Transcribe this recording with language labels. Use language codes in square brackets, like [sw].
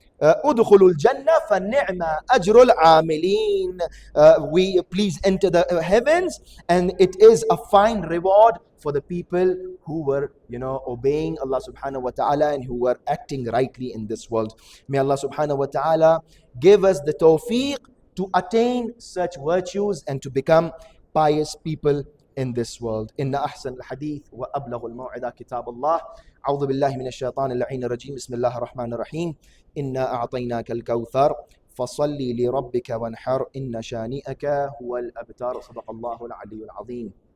[ar] ادخلوا الجنة فنعم أجر العاملين. [en] We please enter the heavens, and it is a fine reward for the people who were, obeying Allah subhanahu wa ta'ala and who were acting rightly in this world. May Allah subhanahu wa ta'ala give us the tawfiq to attain such virtues and to become pious people in this world. [ar] إن أحسن الحديث وأبلغ الموعظة كتاب الله. أعوذ بالله من الشيطان اللعين الرجيم. بسم الله الرحمن الرحيم. إنا أعطيناك الكوثر فصل لربك وانحر إن شانئك هو الأبتر. صدق الله العلي العظيم.